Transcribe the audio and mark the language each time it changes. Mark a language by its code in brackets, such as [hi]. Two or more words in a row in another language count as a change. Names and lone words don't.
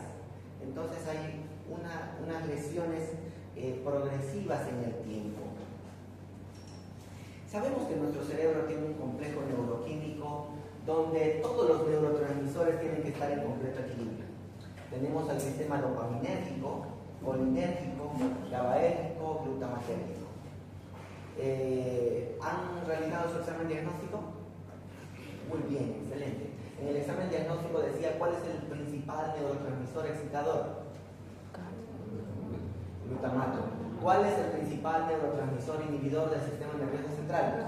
[es] Entonces hay unas lesiones progresivas en el tiempo. Sabemos que nuestro cerebro tiene un complejo neuroquímico donde todos los neurotransmisores tienen que estar en completo equilibrio. Tenemos el sistema dopaminérgico, colinérgico, GABAérgico, glutamatérgico. ¿Han realizado su examen diagnóstico? Muy bien, excelente. En el examen diagnóstico decía cuál es el principal neurotransmisor excitador. Glutamato. ¿Cuál es el principal neurotransmisor inhibidor del sistema nervioso central?